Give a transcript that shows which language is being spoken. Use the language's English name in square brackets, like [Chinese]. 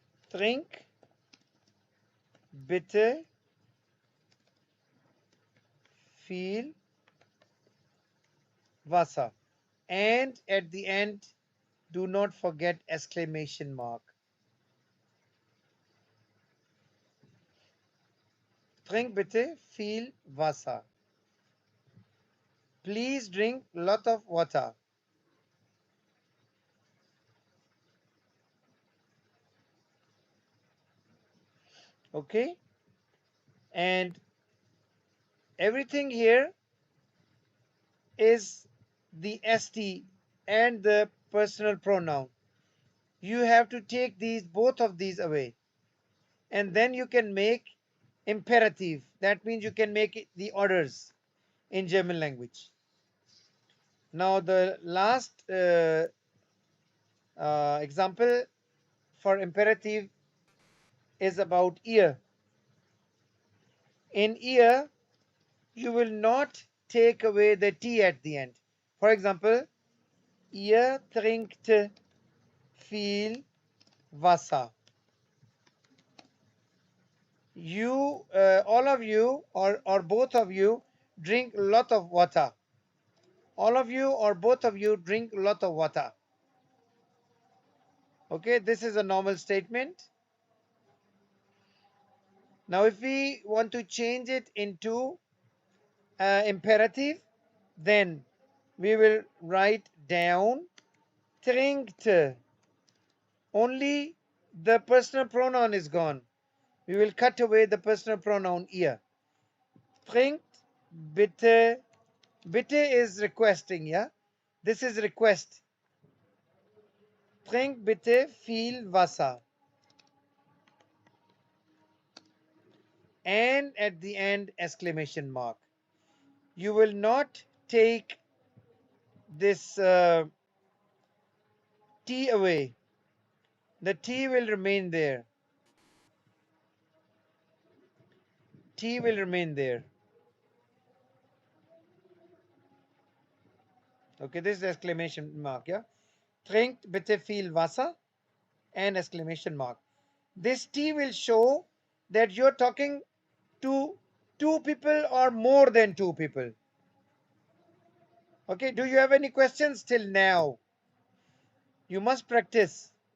[German] Trink bitte viel Wasser. [English] And at the end, do not forget exclamation mark. [German] Trink bitte viel Wasser. [English] Please drink lot of water. Okay? And everything here is the st and the personal pronoun. You have to take both of these away. And then you can make imperative. That means you can make the orders in German language. Now the last example for imperative is about ear. In ear, you will not take away the t at the end. For example, [German] ihr trinkt viel Wasser. [English] You, all of you, or both of you, drink a lot of water. All of you or both of you drink a lot of water. Okay, this is a normal statement. Now, if we want to change it into imperative, then we will write down trinkt. Only the personal pronoun is gone. We will cut away the personal pronoun ihr. [German] Trinkt bitte. [English] Bitte is requesting, yeah? This is request. [German] Trink bitte viel Wasser. [English] And at the end, exclamation mark. You will not take this T away. The T will remain there. T will remain there. Okay, this is exclamation mark, yeah? [German] Trinkt bitte viel Wasser [English] and exclamation mark. This T will show that you're talking to two people or more than two people. Okay, do you have any questions till now? You must practice.